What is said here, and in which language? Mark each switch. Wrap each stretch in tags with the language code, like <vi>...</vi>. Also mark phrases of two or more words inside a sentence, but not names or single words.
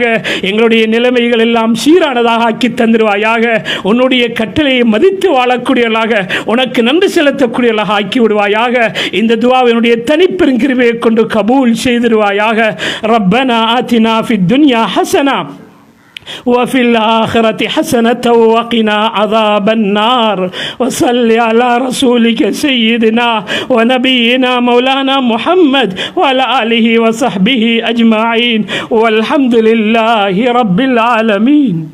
<ta>எங்களுடைய நிலைமைகள் எல்லாம் சீரானதாக ஆக்கி தந்திருவாயாக. உன்னுடைய கட்டளையை மதித்து வாழக்கூடியவர்களாக, உனக்கு நன்றி செலுத்தக்கூடியவர்களாக ஆக்கி விடுவாயாக. இந்த துஆவினுடைய தனிப்பெருங்கிருபையை கொண்டு கபூல் செய்திருவாயாக.</ta> <ar>ربنا آتنا في الدنيا حسنة وفي الآخرة حسنة وقنا عذاب النار وصل على رسولك سيدنا ونبينا مولانا محمد وعلى آله وصحبه أجمعين والحمد لله رب العالمين.</ar>